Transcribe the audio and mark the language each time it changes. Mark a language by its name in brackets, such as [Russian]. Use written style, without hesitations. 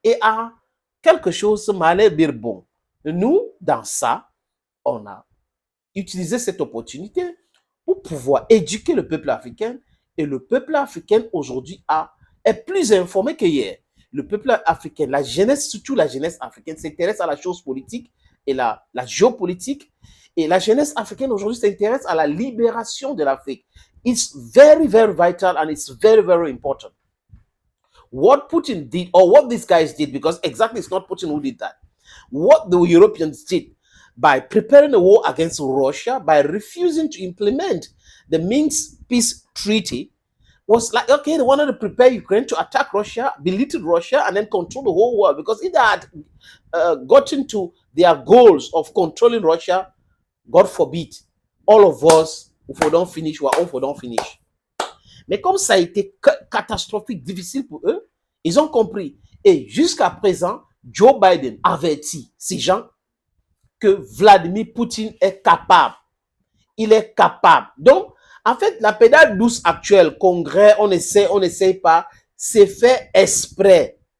[French] Et à quelque chose m'allait dire bon. Nous, dans ça, on a utilisé cette opportunité pour pouvoir éduquer le peuple africain. Et le peuple africain, aujourd'hui, est plus informé qu'hier. Le peuple africain, la jeunesse, surtout la jeunesse africaine, s'intéresse à la chose politique et la géopolitique. Et la jeunesse africaine, aujourd'hui, s'intéresse à la libération de l'Afrique. [English] It's very, very vital and it's very, very important. What Putin did, or what these guys did, because exactly it's not Putin who did that. What the Europeans did by preparing a war against Russia, by refusing to implement the Minsk Peace Treaty, was like, okay, they wanted to prepare Ukraine to attack Russia, belittle Russia, and then control the whole world. Because if they had gotten to their goals of controlling Russia, God forbid, all of us, if we don't finish, we're all for don't finish. [French] Mais comme ça a été catastrophique, difficile pour eux, ils ont compris. Et jusqu'à présent, Joe Biden avertit ces gens que Vladimir Poutine est capable. Il est capable. Donc, en fait, la pédale douce actuelle, Congrès, on essaie pas, c'est fait exprès.